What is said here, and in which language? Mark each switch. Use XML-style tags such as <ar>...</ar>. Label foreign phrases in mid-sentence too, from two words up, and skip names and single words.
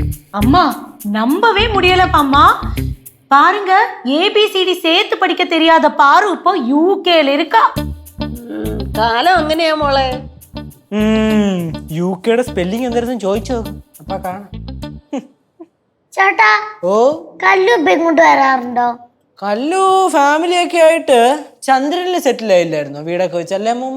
<ta>அம்மா நம்பவே முடியல அம்மா. பாருங்க, ஏபிசிடி சேர்த்து படிக்க தெரியாத பாரு இப்போ யூகேல இருக்கா.</ta> <ml>കാലം അങ്ങനെയാ മോളെ. യുകെയുടെ സ്പെല്ലിംഗ് എന്തായിരുന്നു ചോദിച്ചോ? അപ്പൊ കാണാം. ചേട്ടാ, ഓ, കല്ലു ഇപ്പൊ ഇങ്ങോട്ട് വരാറുണ്ടോ? കല്ലു ഫാമിലിയൊക്കെ ആയിട്ട് ചന്ദ്രനിൽ സെറ്റിൽ ആയില്ലായിരുന്നോ വീടൊക്കെ വെച്ചല്ലേ അമ്മൂമ്മ?</ml>